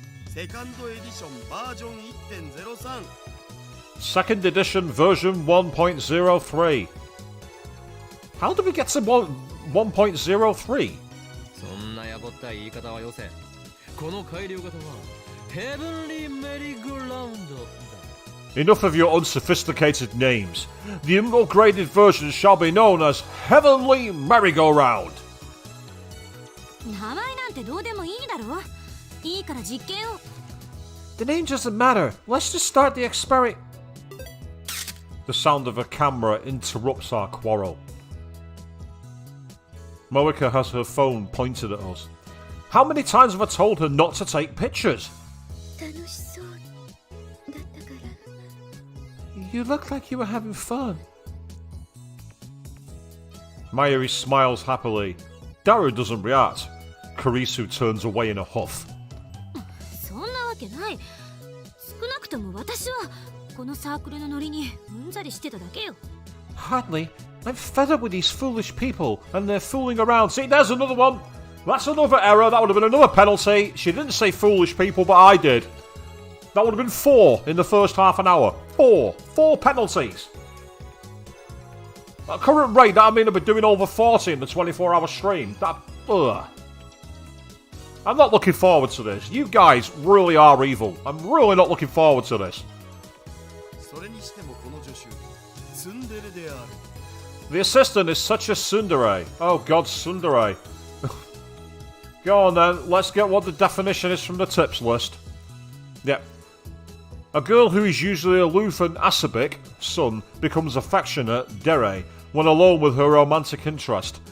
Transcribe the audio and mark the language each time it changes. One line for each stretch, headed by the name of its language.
Japanese: セカンドエディションバージョン 1.03。
English: Second edition version 1.03. How did we get to 1.03?
Japanese: そんなやぼったい言い方はよせ。この改良型はヘブンリーメリーゴーラウンドだ。
English: Enough of your unsophisticated names. The upgraded version shall be known as Heavenly Merry-Go-Round.
Japanese: 名前なんてどうでもいいだろ。いいから実験を。
English: The name doesn't matter. Let's just start the experiment. The sound of a camera interrupts our quarrel. Moika has her phone pointed at us. How many times have I told her not to take pictures?
Japanese: 楽しそうだったから。
English: You look like you were having fun. Mayuri smiles happily. Daru doesn't react. Kurisu turns away in a huff.
Japanese: そんなわけない。少なくとも私はこのサークルのノリにうんざりしてただけよ。
English: Hardly. I'm fed up with these foolish people and they're fooling around. See, there's another one. That's another error. That would have been another penalty. She didn't say foolish people, but I did. That would have been 4 in the first half an hour. 4 penalties. At current rate, that mean I'll be doing over 40 in the 24-hour stream. Ugh. I'm not looking forward to this. You guys really are evil. I'm really not looking forward to this.
Japanese: それにしてもこの助手ツンデレである。
English: The assistant is such a tsundere. Oh god, tsundere. Go on then, let's get what the definition is from the tips list. Yep. A girl who is usually aloof and acerbic, sun, becomes affectionate, dere, when alone with her romantic interest.